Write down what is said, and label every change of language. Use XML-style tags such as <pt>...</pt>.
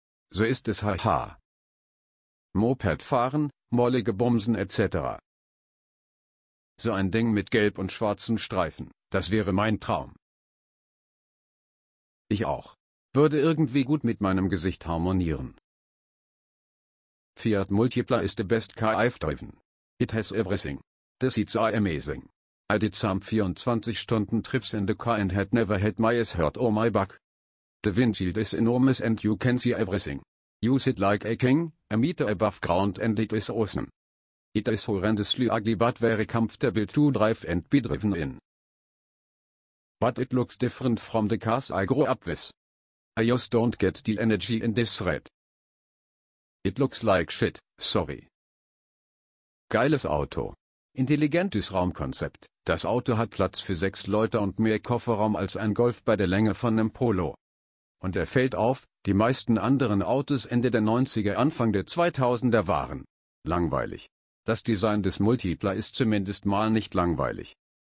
<de>So ist es haha. Moped fahren, mollige Bumsen etc. So ein Ding mit gelb und schwarzen Streifen, das wäre mein Traum. Ich auch. Würde irgendwie gut mit meinem Gesicht harmonieren.</de> <en>Fiat Multipla is the best car I've driven. It has everything. The seats are amazing. I did some 24-Stunden trips in the car and had never had my ass hurt or my back. The windshield is enormous and you can see everything. You sit like a king, a meter above ground and it is awesome. It is horrendously ugly but very comfortable to drive and be driven in. But it looks different from the cars I grew up with. I just don't get the energy in this thread. It looks like shit, sorry.</en> <de>Geiles Auto. Intelligentes Raumkonzept. Das Auto hat Platz für 6 Leute und mehr Kofferraum als ein Golf bei der Länge von einem Polo. Und er fällt auf, die meisten anderen Autos Ende der 90er, Anfang der 2000er waren langweilig. Das Design des Multipla ist zumindest mal nicht langweilig.</de>